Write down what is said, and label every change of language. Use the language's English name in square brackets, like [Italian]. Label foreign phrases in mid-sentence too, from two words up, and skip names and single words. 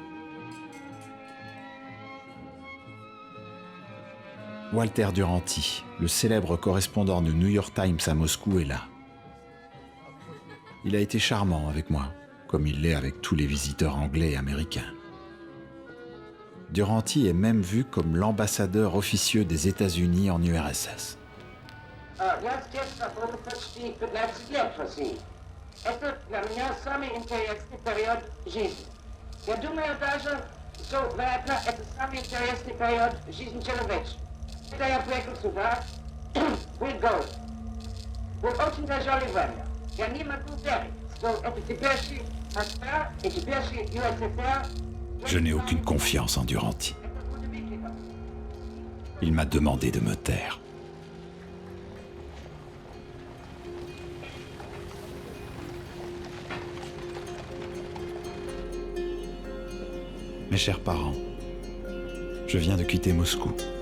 [French] Walter Duranty, le célèbre correspondant du New York Times à Moscou, est là. Il a été charmant avec moi, comme il l'est avec tous les visiteurs anglais et américains. Duranty est même vu comme l'ambassadeur officieux des États-Unis en URSS. [Russian] Я приехал сюда, [English] will go. [Russian] Вы очень тяжелый время. Я не могу верить, что это теперешний Москва и теперешний ЮССР. [French] Je n'ai aucune confiance en Duranty. Il m'a demandé de me taire. Mes chers parents, je viens de quitter Moscou.